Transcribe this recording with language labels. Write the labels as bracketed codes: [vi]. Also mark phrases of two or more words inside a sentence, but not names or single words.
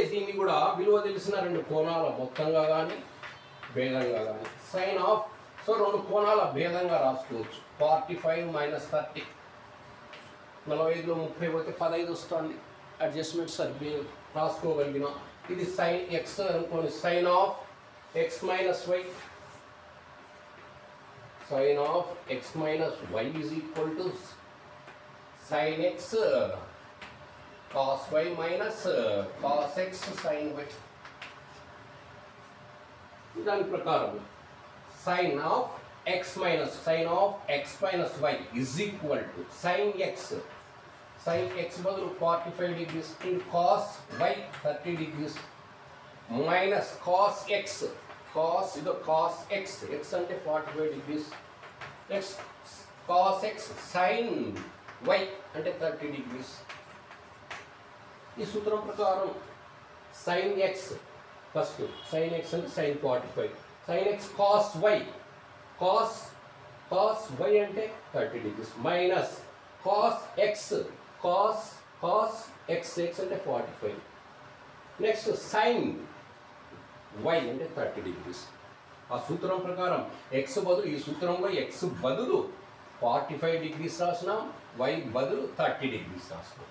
[te] దీన్ని కూడా విలువ తెలిసిన రెండు కోణాల మొత్తంగా కానీ భేదంగా కానీ [en] sine of, [te] సో రెండు కోణాల భేదంగా రాసుకోవచ్చు. 45 - 30, 45లో 30 పోతే 15 వస్తుంది. [en] అడ్జస్ట్మెంట్ [te] సరి రాసుకోగలిగిన. ఇది [en] sine x అనుకోని, sine of x minus y, sin of x minus y is equal to sin x cos y minus cos x sin y. [te] దాని ప్రకారం [en] sin of x minus y is equal to sin x బదులు 45 degrees in cos y 30 degrees minus cos x, cos ఇది cos x, x అంటే 45 degrees, నెక్స్ట్ cos x sin y అంటే 30 degrees. [te] ఈ సూత్రం ప్రకారం [en] sin x ఫస్ట్, sin x అంటే sin 45, sin x cos y, cos y అంటే 30 degrees మైనస్ cos x అంటే 45, నెక్స్ట్ sin y అంటే 30 degrees. [te] ఆ సూత్రం ప్రకారం x బదులు, ఈ సూత్రంలో x బదులు 45 degrees రాసినాం, y బదులు 30 degrees రాసినాం.